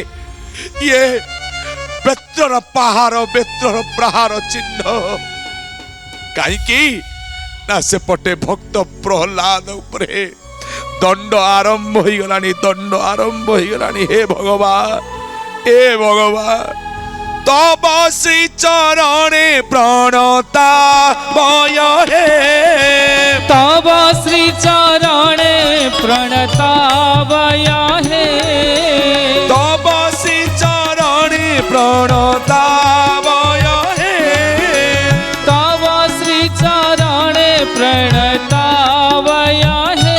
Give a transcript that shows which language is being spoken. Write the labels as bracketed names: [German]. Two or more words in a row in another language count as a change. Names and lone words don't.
[Odia] ଇଏ ବେତ୍ରର ପାହାର ବେତ୍ରର ପ୍ରହାର ଚିହ୍ନ କାହିଁକି ନା ସେପଟେ ଭକ୍ତ ପ୍ରହ୍ଲାଦ ଉପରେ ଦଣ୍ଡ ଆରମ୍ଭ ହେଇଗଲାଣି ଦଣ୍ଡ ଆରମ୍ଭ ହେଇଗଲାଣି ହେ ଭଗବାନ ତବ ଶ୍ରୀ ଚରଣେ ପ୍ରଣତା ବୟ ହେ ତବ ଶ୍ରୀ ଚରଣେ ପ୍ରଣତାବୟ ହେ ତବ ଶ୍ରୀ ଚରଣେ ପ୍ରଣତାବୟ ହେ ତବ ଶ୍ରୀ ଚରଣେ ପ୍ରଣତାବୟ ହେ